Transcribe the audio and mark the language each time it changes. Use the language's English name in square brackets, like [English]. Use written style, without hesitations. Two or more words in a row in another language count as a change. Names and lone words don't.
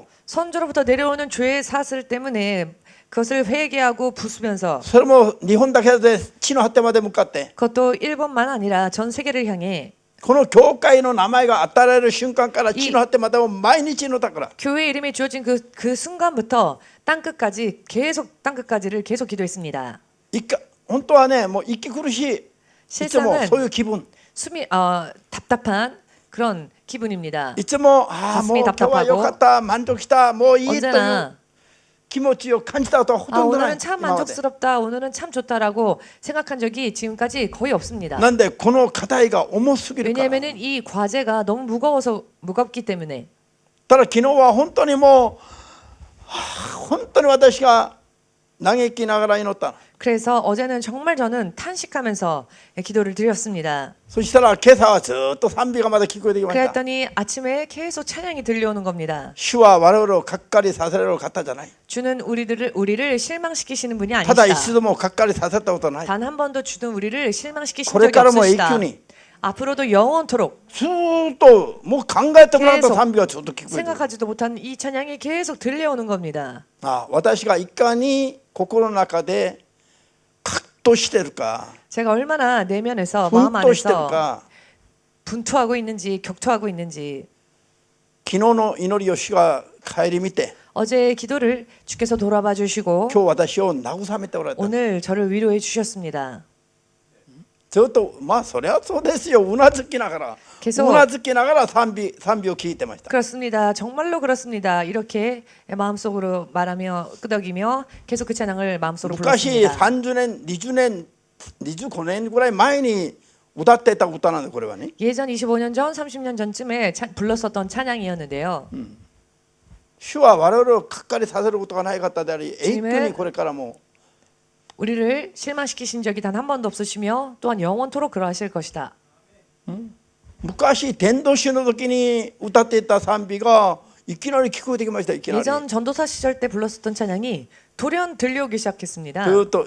[Korean] 선조로부터 내려오는 죄의 사슬 때문에 그것을 회개하고 부수면서 [Japanese] それも日本だけで地の果てまで向かって [Korean] 그것도 일본만 아니라 전 세계를 향해 [Japanese] この教会の名前が与えられる瞬間から地の果てまでを毎日祈ったから [Korean] 교회 이름이 주어진 그 순간부터 땅끝까지 계속 땅끝까지를 계속 기도했습니다. [Japanese] 本当はねもう息苦しいいつも [Korean] 실상은 [Japanese] そういう気分 [Korean] 답답한 그런 기분입니다. [Japanese] いつもああもう [Korean] 가슴이 [Japanese] 今日は [Korean] 답답하고 [Japanese] よかった満足したもういいという [Korean] 언제나 [Japanese] 気持ちを感じたことはほとんどない [Korean] 오늘은 참 [Japanese] 今まで [Korean] 만족스럽다, 오늘은 참 좋다라고 생각한 적이 지금까지 거의 없습니다. [Japanese] なんでこの課題が重すぎるから [Korean] 왜냐하면 이 과제가 너무 무겁기 때문에 [Japanese] ただ昨日は本当にもう本当に私が嘆きながら祈った [Korean] 그래서 어제는 정말 저는 탄식하면서 기도를 드렸습니다. [Japanese] そしたら今朝はずっと賛美がまだ聞こえてきました [Korean] 그랬더니 아침에 계속 찬양이 들려오는 겁니다. [Japanese] 主は我々をがっかりさせられる方じゃない [Korean] 주는 우리를 실망시키시는 분이 [Japanese] ただ一 [Korean] 아니시다. [Japanese] 度もがっかりさせたことない [Korean] 단 한 번도 주는 우리를 실망시키신 [Japanese] これ [Korean] 적이 [Japanese] からも永 [Korean] 없으시다. [Japanese] 久に [Korean] 앞으로도 영원토록 [Japanese] ずーっともう考えてもらった賛美がずっと聞こえてくる [Korean] 생각하지도 못한 이 찬양이 계속 들려오는 겁니다. [Japanese] 私がいかに心の中で葛藤してるか [Korean] 제가 얼마나 내면에서 마음 [Japanese] 奮闘してる [Korean] 안에서 [Japanese] か [Korean] 분투하고 있는지 격투하고 있는지 [Japanese] 昨日の祈りを主が顧みて [Korean] 어제의 기도를 주께서 돌아봐 주시고 [Japanese] 今日私を慰めておられた [Korean] 오늘 저를 위로해 주셨습니다. [Japanese] ずっとまあそりゃそうですようなずきながら [Korean] 계속 [Japanese] うなずきながら賛美を聞いてました [Korean] 그렇습니다. 정말로 그렇습니다. 이렇게 마음속으로 말하며 끄덕이며 계속 그 찬양을 마음속으로 [Japanese] 昔 [Korean] 불렀습니다. [Japanese] 30年20年25年ぐらい前に歌ってた歌なんでこれはね [Korean] 예전 25년 전, 30년 전쯤에 불렀었던 찬양이었는데요. [Japanese] 主は我々をがっかりさせることがない方であり永久にこれからも [Korean] 우리를 실망시키신 적이 단 한 번도 없으시며 또한 영원토록 그러하실 것이다. [Japanese] 昔伝道師の時に歌っていた賛美がいきなり聞こえてきましたいきなり [Korean] 예전 전도사 시절 때 불렀었던 찬양이 돌연 들려오기 시작했습니다. [Japanese] ずっ [Korean] 계 [Japanese] と [Korean] 속 [Japanese] 簡単明瞭歌詞は [Korean] 간단 명료하죠. 그 가사가 [Japanese] それも日本だけで